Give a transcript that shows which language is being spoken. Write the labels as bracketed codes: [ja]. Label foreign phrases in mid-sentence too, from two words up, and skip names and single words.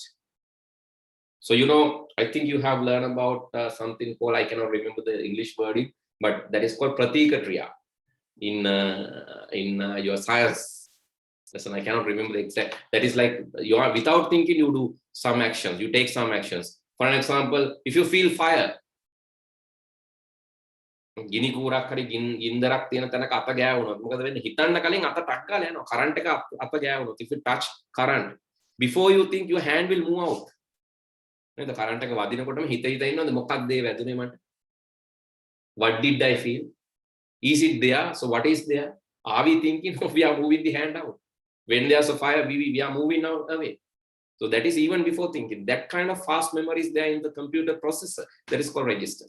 [en] So you know, I think you have learned about something called, I cannot remember the English wording, but that is called [si] ප්‍රතීක ක්‍රියා [en] in your science lesson. I cannot remember the exact. That is like you are without thinking, you do some actions, you take some actions. For an example, if you feel fire, [si] ගිනි කූරක් හරි ගින්දරක් තියෙන තැනක අත ගෑවුනොත් මොකද වෙන්නේ? හිතන්න කලින් අත ටක් ගාලා යනවා. කරන්ට් එක අත ගෑවුනොත්, [en] if you touch current, before you think, your hand will move out. [si] නේද? කරන්ට් එක වදිනකොටම හිත ඉන්නවද මොකක්ද ඒ වැදුනේ මට? [en] What did I feel? Is it there? So what is there? Are we thinking of we are moving the hand out? When there's a fire, we are moving out away. So that is even before thinking. That kind of fast memory is there in the computer processor. That is called registers.